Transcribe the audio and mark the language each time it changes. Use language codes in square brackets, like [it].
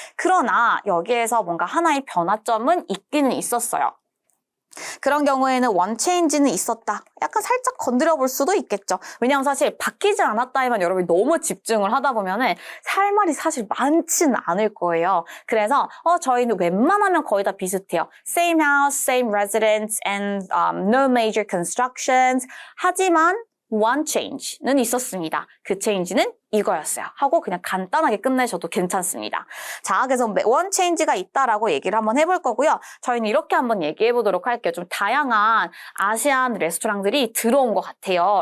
[ko] 그러나 여기에서 뭔가 하나의 변화점은 있기는 있었어요. 그런 경우에는 one change 는 있었다. 약간 살짝 건드려 볼 수도 있겠죠. 왜냐하면 사실 바뀌지 않았다에만 여러분이 너무 집중을 하다 보면은 할 말이 사실 많지는 않을 거예요. 그래서 저희는 웬만하면 거의 다 비슷해요. [en] Same house, same residents, and no major constructions. [ko] 하지만 one change 는 있었습니다. 그 change는 이거였어요. 하고 그냥 간단하게 끝내셔도 괜찮습니다. 자, 그래서 one change 가 있다라고 얘기를 한번 해볼 거고요. 저희는 이렇게 한번 얘기해 보도록 할게요. 좀 다양한 아시안 레스토랑들이 들어온 것 같아요.